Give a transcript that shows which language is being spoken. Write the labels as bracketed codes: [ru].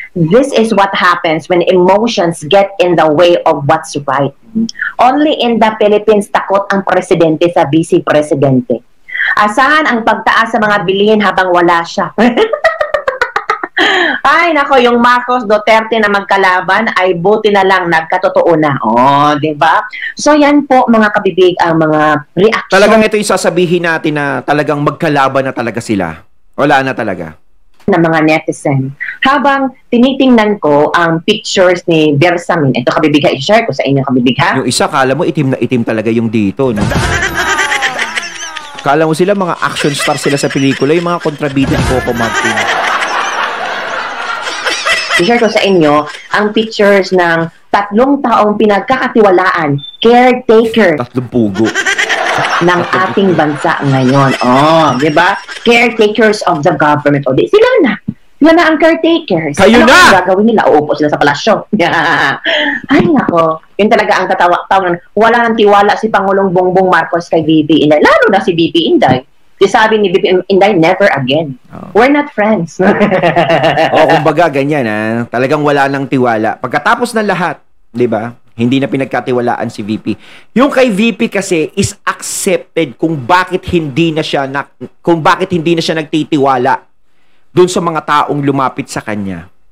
[en] This is what happens when emotions get in the way of what's right. Only in the Philippines [tl] takot ang presidente sa vice-presidente. Asahan ang pagtaas sa mga bilihin habang wala siya. Ay, nako, yung Marcos Duterte na magkalaban ay buti na lang nagkatotoo na. Di ba? So, yan po, mga kabibig, ang mga reaction. Talagang ito yung sasabihin natin na talagang magkalaban na talaga sila. Wala na talaga. Ng mga netizen. Habang tinitingnan ko ang pictures ni Bersamin, ito kabibig ha, i-share ko sa inyo kabibig ha. Yung isa, kala mo itim na itim talaga yung dito, no? Kala mo sila, mga action star sila sa pelikula, yung mga kontrabida ni Coco Martin. I-share ko sa inyo ang pictures ng 3 taong pinagkakatiwalaan, caretaker. 3 pugo. Ng ating bansa ngayon. Di ba? [en] Caretakers of the government. [tl] Sila na. Sila na ang caretakers. Kayo ano na! Ano gagawin nila? Uupo sila sa palasyo. Ay, nako. Yun talaga ang tawag. Wala nang tiwala si Pangulong Bongbong Marcos kay VP Inday. Lalo na si VP Inday. Sabi ni VP Inday, [en] never again. We're not friends. [tl] Kumbaga, ganyan, talagang wala nang tiwala. Pagkatapos ng lahat, di ba? Hindi na pinagkatiwalaan si VP. Yung kay VP kasi is accepted kung bakit hindi na siya nagtitiwala doon sa mga taong lumapit sa kanya.